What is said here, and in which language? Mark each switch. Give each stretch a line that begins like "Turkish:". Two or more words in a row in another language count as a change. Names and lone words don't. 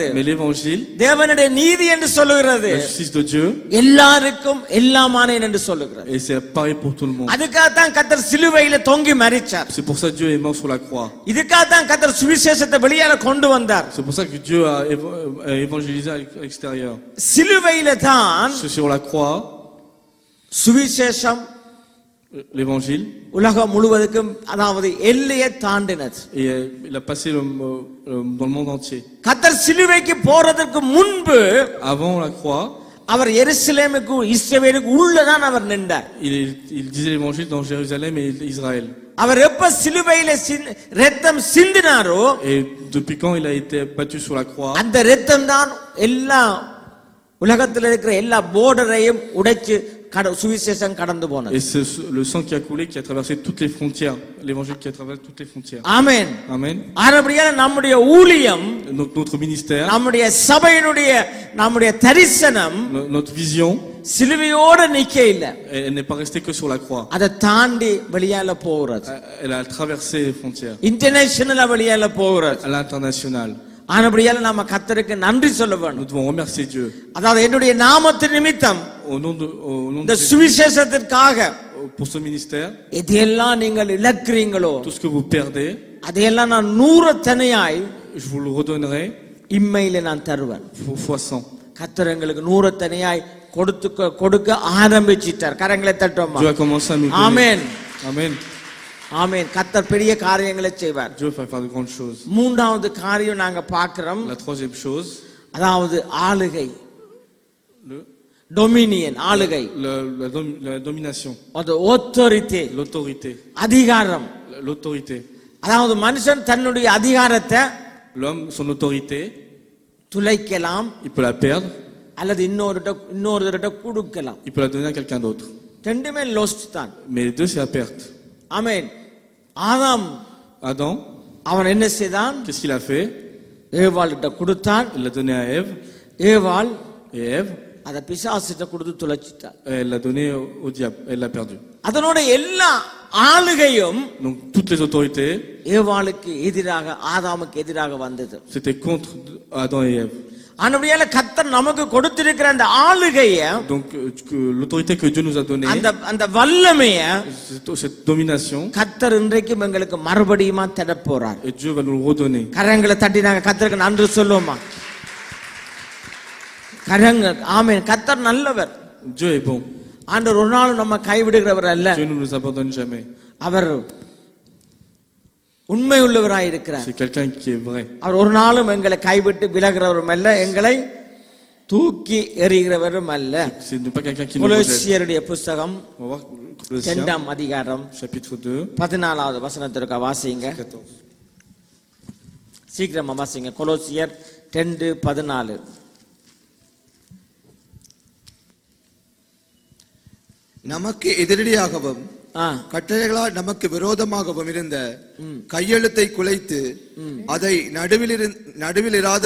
French: Mais l'évangile,
Tamil: தேவனுடைய நீதி என்று சொல்லுகிறது,
French: la justice de Dieu,
Tamil: எல்லாருக்கும் எல்லாமானேன் என்று சொல்லுகிறது.
French: et c'est pareil pour tout le monde.
Tamil: அதுக்காக தான் கர்த்தர் சிலுவையில தொங்கி மரிச்சார்.
French: C'est pour ça que Dieu est mort sur la croix.
Tamil: இதுக்காக தான் கர்த்தர் சுவிசேஷத்தை வெளியால கொண்டு வந்தார்.
French: C'est pour ça que Dieu a évangélisé à l'extérieur.
Tamil: சிலுவையில தான்
French: C'est sur la croix,
Tamil: சுவிசேஷம்
French: l'évangile,
Tamil: உலகம் முழுவதுக்கும், அதாவது எல்லையை தாண்டினது.
French: et il a passé dans le monde entier.
Tamil: கர்த்தர் சிலுவைக்கு போறதற்கு முன்பு
French: Avant la croix,
Tamil: அவர் எருசலேமுக்கு இஸ்ரவேலுக்கு உள்ளதான் அவர் நின்றார்.
French: Il disait l'évangile dans Jérusalem et Israël.
Tamil: அவர் எப்ப சிலுவையில ரத்தம் சிந்தினாரோ,
French: Et depuis quand il a été battu sur la croix,
Tamil: அந்த ரத்தம் தான் எல்லா உலகத்தில் இருக்கிற எல்லா போர்டரையும் உடைச்சு சுவிசேஷம் கடந்து போனது.
French: et c'est le sang qui a coulé qui a traversé toutes les frontières, l'évangile qui a traversé toutes les frontières.
Tamil: ஆமென்.
French: Amen.
Tamil: ஆனபடியால் நம்முடைய ஊழியம்,
French: Donc notre ministère,
Tamil: நம்முடைய சபையினுடைய நம்முடைய தரிசனம்
French: notre vision,
Tamil: சிலுவையோட நிக்க இல்ல,
French: elle n'est pas restée que sur la croix.
Tamil: அதை தாண்டி வெளியால போகிறது.
French: Elle a traversé les frontières
Tamil: இன்டர்நேஷனலா வெளியால போகிறது.
French: à l'international.
Tamil: ஆனபடியால் நாம கர்த்தருக்கு நன்றி சொல்ல
French: Nous
Tamil: வேண்டும்.
French: devons remercier Dieu
Tamil: அதாவது என்னுடைய நாமத்தின் நிமித்தம்
French: au nom
Tamil: இந்த
French: de
Tamil: சுவிசேஷத்திற்காக
French: pour ce ministère.
Tamil: எதையெல்லாம் நீங்கள் இழக்கிறீங்களோ
French: Tout ce que vous perdez,
Tamil: அதையெல்லாம் நான் 100 தனியாய்
French: je vous le redonnerai
Tamil: இம்மையில நான் தருவேன்.
French: fois 100.
Tamil: கர்த்தர் எங்களுக்கு 100 தனியாய் கொடுக்க ஆரம்பிச்சிட்டார். கரங்களை தட்டுவோமா?
French: Dieu a commencé à me donner.
Tamil: ஆமென்,
French: Amen.
Tamil: ஆமென். கர்த்தர் பெரிய காரியங்களை செய்வார்.
French: Dieu va faire de grandes choses.
Tamil: மூன்றாவது காரியம் நாங்க பார்க்கிறோம்,
French: La troisième chose,
Tamil: அதாவது ஆளுகை,
French: le,
Tamil: டொமினியன், ஆளுகை,
French: la domination,
Tamil: அது authority,
French: l'autorité.
Tamil: அதிகாரம்.
French: L'autorité.
Tamil: அதாவது மனுஷன் தன்னுடைய அதிகாரத்தை
French: L'homme, son autorité,
Tamil: துளைக்கலாம்
French: il peut la perdre,
Tamil: அல்லது இன்னொருத்தர்கிட்ட கொடுக்கலாம்.
French: il peut la donner à quelqu'un d'autre.
Tamil: ரெண்டுமே லோஸ்ட் தான்.
French: Mais les deux, c'est la perte.
Tamil: ஆமென். ஆதாம்
French: Adam,
Tamil: அவன் என்ன செய்தான்?
French: qu'est-ce qu'il a fait?
Tamil: ஏவாள்கிட்ட கொடுத்தான்.
French: Il l'a donné à Ève,
Tamil: ஏவாள்
French: et Ève,
Tamil: அதை பிசாசிட்ட கொடுத்து துளைச்சிட்டான்.
French: elle l'a donné au diable, elle l'a perdu.
Tamil: அதனோட எல்லா ஆளுகையும்
French: Donc toutes les autorités,
Tamil: ஏவாளுக்கு எதிராக, ஆதாமுக்கு எதிராக வந்தது.
French: c'était contre Adam et Ève.
Tamil: ஆனபடியால கர்த்தர் நமக்கு கொடுத்திருக்கிற அந்த ஆளுகைய,
French: Donc l'autorité que Dieu nous a donnée,
Tamil: அந்த வல்லமைய
French: cette domination,
Tamil: கர்த்தர் இன்றைக்கும் எங்களுக்கு மறுபடியுமா தர போறார்.
French: et Dieu va nous le redonner.
Tamil: கரங்களை தட்டி நாங்க கர்த்தருக்கு நன்றி சொல்லுவோமா? கரங்கள். ஆமென். கர்த்தர் நல்லவர்.
French: Dieu est bon.
Tamil: ஆண்டவர் ஒரு நாளும் நம்ம கைவிடுகிறவர் அல்ல.
French: Dieu ne nous abandonne jamais.
Tamil: அவர் உண்மை உள்ளவராய் இருக்கிறார்.
French: C'est quelqu'un qui est vrai.
Tamil: அவர் ஒரு நாளும் எங்களை கைவிட்டு விலகிறவரும் அல்ல, எங்களை தூக்கி எறிகிறவரும் அல்ல.
French: C'est pas quelqu'un qui nous rejette.
Tamil: கொலோசியருடைய புத்தகம்
French: On va voir Colossiens,
Tamil: 2ஆம் அதிகாரம்
French: chapitre 2,
Tamil: 14வது வசனத்திற்கு வாசிங்க.
French: 14.
Tamil: சீக்கிரமா வாசிங்க. கொலோசியர் 2:14. நமக்கு எதிரடியாகவும் கட்டளைகளால் நமக்கு விரோதமாகவும் இருந்த கையெழுத்தை குலைத்து அதை நடுவிலிராத